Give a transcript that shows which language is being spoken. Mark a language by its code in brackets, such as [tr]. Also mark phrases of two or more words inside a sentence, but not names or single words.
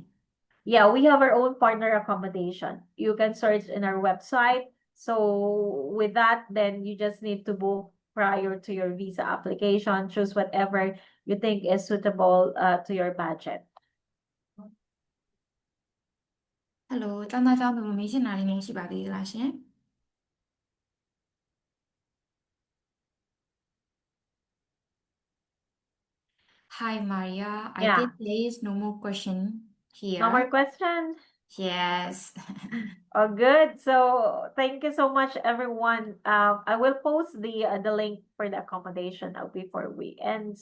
[en] Yeah, we have our own partner accommodation. You can search in our website. So with that, then you just need to book prior to your visa application. Choose whatever you think is suitable to your budget. [my] Hello ကျောင်းသားကျောင်းသူမေးချင်တာလေးများရှိပါသေးလားရှင် [en] Hi Maria, I Yeah. think there is no more question No more here. questions? Yes. Oh, good. So thank you so much, everyone. I will post the link for the accommodation before we end.